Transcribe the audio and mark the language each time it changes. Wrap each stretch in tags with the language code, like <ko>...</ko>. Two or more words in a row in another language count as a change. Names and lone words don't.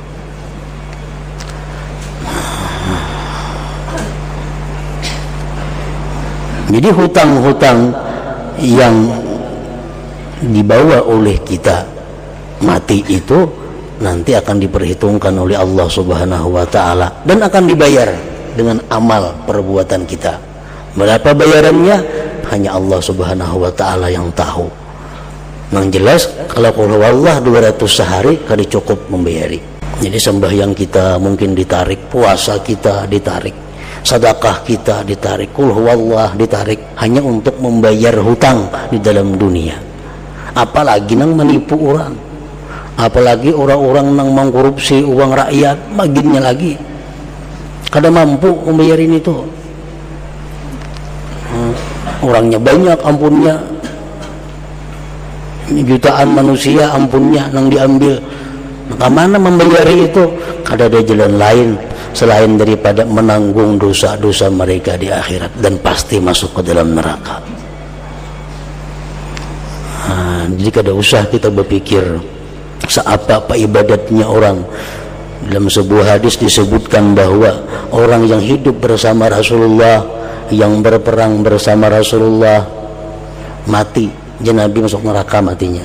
<id>Jadi hutang-hutang yang dibawa oleh kita mati itu nanti akan diperhitungkan oleh Allah</id> <ar>سبحانه وتعالى</ar> <id>dan akan dibayar dengan amal perbuatan kita. Berapa bayarannya hanya Allah</id> <ar>سبحانه وتعالى</ar> <id>yang tahu. Yang jelas kalau</id> <ar>قل هو الله</ar> <id>200 sehari kada cukup membayari. Jadi sembahyang kita mungkin ditarik, puasa kita ditarik, sedekah kita ditarik,</id> <ar>قل هو الله</ar> <id>ditarik, hanya untuk membayar hutang di dalam dunia. Apalagi nang menipu orang, apalagi orang-orang nang mengkorupsi uang rakyat, bagiannya lagi kada mampu membayarin itu. Orangnya banyak ampunnya, jutaan manusia ampunnya nang diambil. Kemana membayari itu? Kada ada jalan lain selain daripada menanggung dosa-dosa mereka di akhirat dan pasti masuk ke dalam neraka. Jadi kada usah kita berpikir seapa-apa ibadatnya orang. Dalam sebuah hadis disebutkan bahwa orang yang hidup bersama Rasulullah, yang berperang bersama Rasulullah, mati, Nabi masuk neraka matinya.</id>